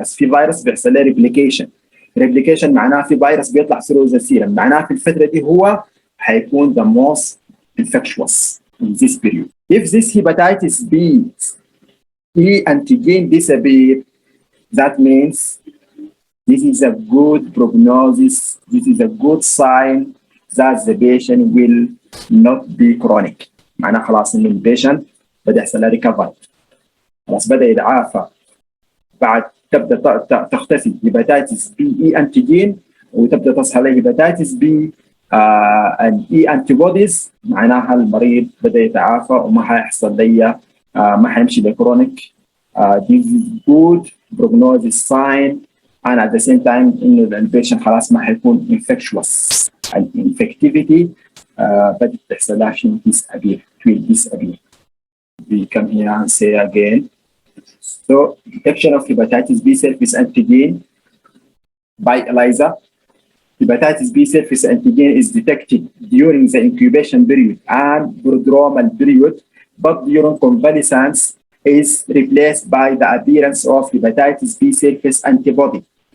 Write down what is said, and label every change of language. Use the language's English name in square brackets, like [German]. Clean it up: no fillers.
[Arabic] في فيروس بيحصل له replication معناه في فيروس بيطلع [English] through the serum. [Arabic] معناه في الفترة دي هو حيكون [English] the most infectious in this period. If this hepatitis B E antigen disappear, that means this is a good prognosis, this is a good sign that the patient will not be chronic. [Arabic] معناه خلاص إن البيشنت بدأ يحصل له recovery. خلاص بدأ يتعافى. بعد تبدأ تختفي هيباتيتس بي إي أنتيجين وتبدأ تظهر له هيباتيتس بي الإي أنتيبوديز. معناها المريض بدأ يتعافى وما حيحصل لي ما حيمشي لكرونيك. [English] This is good prognosis sign and at the same time [Arabic] إنه البيشنت خلاص ما حيكون [English] infectious. [Arabic] الانفكتيفيتي بدأت تحصل لها شيء disappear. [English] We come here and say again. So detection of hepatitis B surface antigen by ELISA. Hepatitis B surface antigen is detected during the incubation period and prodromal period, but during convalescence is replaced by the appearance of hepatitis B surface antibody.